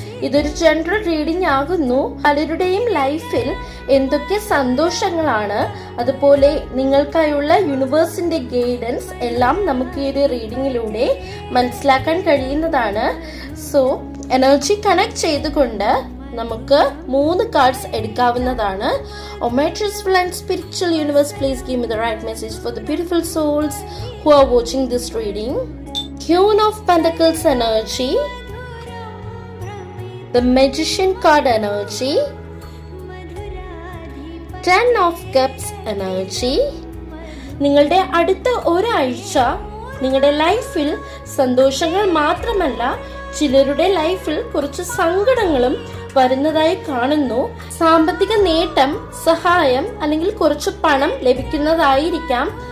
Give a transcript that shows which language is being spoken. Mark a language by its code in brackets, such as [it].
[ml] ഇതൊരു general reading ആകുന്നു. പലരുടെയും ലൈഫിൽ എന്തൊക്കെ സന്തോഷങ്ങളാണ്, അതുപോലെ നിങ്ങൾക്കായുള്ള യൂണിവേഴ്സിന്റെ ഗൈഡൻസ് എല്ലാം നമുക്ക് ഈ ഒരു റീഡിങ്ങിലൂടെ മനസ്സിലാക്കാൻ കഴിയുന്നതാണ്. സോ എനർജി കണക്ട് ചെയ്തുകൊണ്ട് നമുക്ക് 3 കാർഡ്സ് എടുക്കാവുന്നതാണ്. [en] Oh my trustful and spiritual universe, please give me the right message for the beautiful souls who are watching this reading. Queen of Pentacles energy, the Magician card energy, 10 of Cups energy. [ml] നിങ്ങളുടെ അടുത്ത ഒരാഴ്ച നിങ്ങളുടെ ലൈഫിൽ സന്തോഷങ്ങൾ മാത്രമല്ല, ചിലരുടെ ലൈഫിൽ കുറച്ച് സങ്കടങ്ങളും വരുന്നതായി കാണുന്നു. സാമ്പത്തിക നേട്ടം, സഹായം അല്ലെങ്കിൽ കുറച്ച് പണം ലഭിക്കുന്നതായിരിക്കാം.